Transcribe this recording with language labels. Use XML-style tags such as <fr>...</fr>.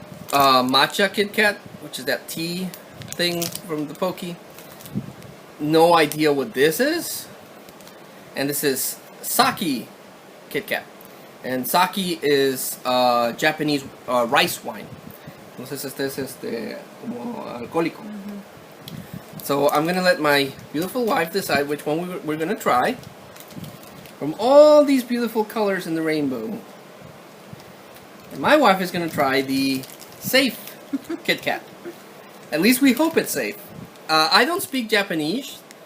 <en>Matcha Kit Kat, which is that tea thing from the Pokey. No idea what this is. And this is Sake Kit Kat. And sake is Japanese rice wine.</en> <es>Entonces este es como alcohólico.</es> <en>So I'm gonna let my beautiful wife decide which one we're gonna try. From all these beautiful colors in the rainbow. And my wife is gonna try the safe Kit Kat. At least we hope it's safe. I don't speak Japanese.</en>